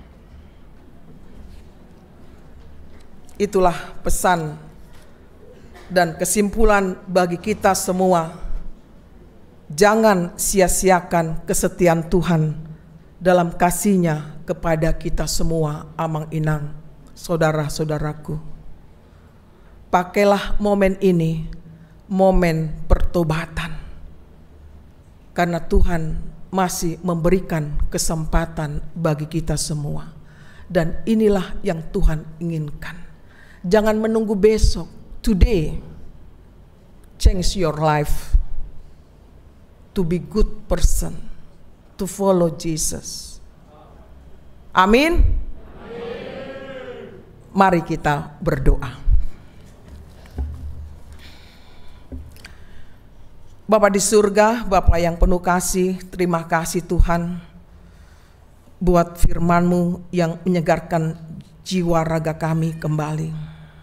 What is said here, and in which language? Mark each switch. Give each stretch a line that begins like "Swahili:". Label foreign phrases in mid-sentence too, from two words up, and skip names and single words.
Indonesian: Itulah pesan dan kesimpulan bagi kita semua. Jangan sia-siakan kesetiaan Tuhan dalam kasih-Nya kepada kita semua,
Batak Toba: amang inang,
Indonesian: saudara-saudaraku. Pakailah momen ini, momen pertobatan. Karena Tuhan masih memberikan kesempatan bagi kita semua. Dan inilah yang Tuhan inginkan. Jangan menunggu besok.
English: Today, change your life to be good person, to follow Jesus.
Indonesian: Amin. Mari kita berdoa. Bapa di surga, Bapa yang penuh kasih, terima kasih Tuhan buat firman-Mu yang menyegarkan jiwa raga kami kembali.